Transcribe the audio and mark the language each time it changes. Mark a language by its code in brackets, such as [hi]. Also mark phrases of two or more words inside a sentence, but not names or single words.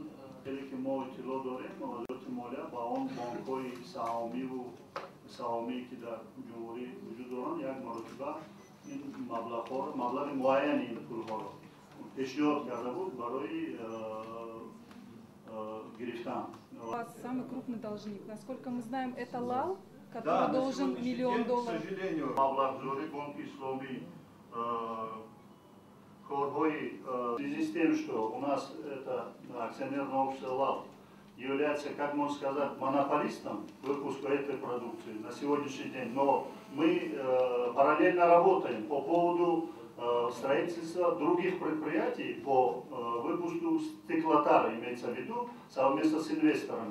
[tg] ки мо иттилоъ дорем вазорати молия ба он бонкҳои саҳомие ки дар ҷумҳурӣ вуҷуд доранд як маротиба ин маблағи муайяни ин пулҳоро пешниҳод карда буд барои гирифтан. [ru] Самый крупный должник, насколько мы знаем, это Лал, который должен $1 миллион. Маблағзори Бонки Исломӣ в связи с тем, что у нас это акционерное общество ЛАЛ является, как можно сказать, монополистом выпуска этой продукции на сегодняшний день, но мы параллельно работаем по поводу строительства других предприятий по выпуску стеклотары, имеется в виду, совместно с инвесторами.